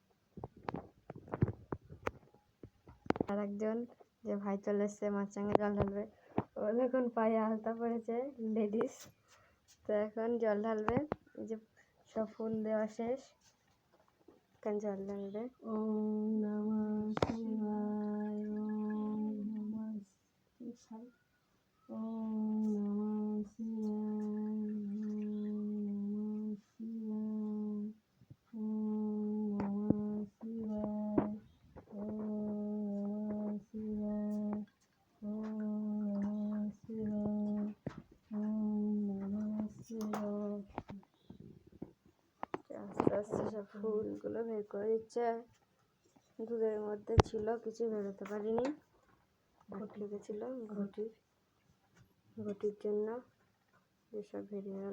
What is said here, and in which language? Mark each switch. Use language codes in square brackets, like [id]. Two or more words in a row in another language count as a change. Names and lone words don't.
[bn] আর একজন যে ভাই চলে এসছে মার সঙ্গে জল ঢালবে, ও দেখুন পায়ে আলতা পড়েছে, লেডিস। তো এখন জল ঢালবে, এই যে সব ফুল দেওয়া শেষ, এখন জল ঢালবে। [sa] ওম নমঃ শিবায়, ওম নমঃ শিবায়, ওম নমঃ শিবায়, ওম নমঃ শিবায়, ওম নমঃ শিবায়, ওম নমঃ শিবায়, ওম নমঃ শিবায়। [bn] আস্তে আস্তে সব ফুলগুলো বের করে দিচ্ছে। দুধের মধ্যে ছিল, কিছু বেরোতে পারিনি, ঘট লেগেছিল ঘটির জন্য, যেসব বেরিয়ে গেল।